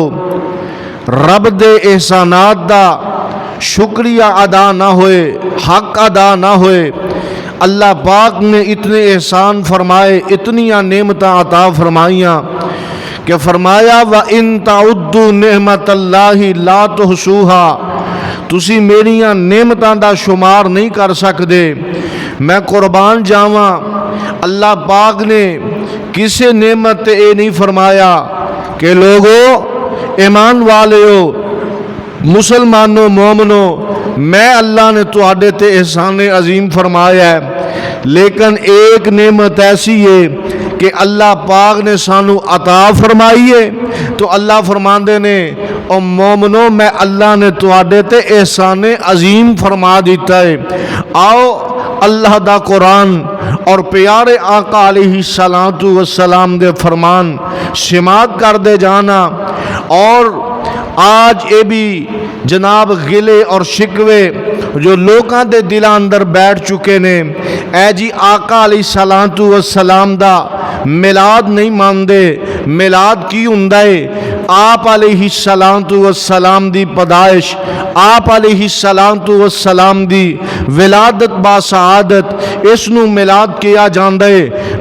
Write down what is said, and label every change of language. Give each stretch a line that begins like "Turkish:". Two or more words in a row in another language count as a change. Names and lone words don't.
Punjabi: رب دے احسانات دا شکریہ ادا نہ ہوئے، حق ادا نہ ہوئے، اللہ پاک نے اتنے احسان فرمائے، اتنیاں نعمتاں عطا فرمائیاں کہ فرمایا
Arabic: وَإِن تَعُدُّوا نِعْمَةَ اللَّهِ لَا تُحْصُوهَا،
Punjabi: تسی میریاں نعمتاں دا شمار نہیں کر سکدے۔ میں قربان جاواں، اللہ پاک نے کسے نعمت تے اے نہیں فرمایا کہ لوگو، ایمان والیو، مسلمانوں، مومنوں، میں اللہ نے تواڈے تے احسان عظیم فرمایا ہے، لیکن ایک نعمت ایسی ہے کہ اللہ پاک نے سانو عطا فرمائی ہے، تو اللہ فرماندے نے او مومنو میں اللہ نے تواڈے تے احسان عظیم فرما دیتا ہے۔ آؤ اللہ دا قرآن اور پیارے آقا
Arabic: علیہ السلام
Punjabi: دے فرمان سماعت کر دے جانا، اور آج اے بھی جناب گلے اور شکوے جو لوکاں دے دلاں اندر بیٹھ چکے نے، اے جی آقا
Arabic: علیہ السلام
Punjabi: دا میلاد نہیں ماندے۔ میلاد کی ہوندا ہے؟ آپ
Arabic: علیہ السلام
Punjabi: دی پیدائش، آپ
Arabic: علیہ السلام
Punjabi: دی ولادت با سعادت، اس نو میلاد کیا جاندا ہے۔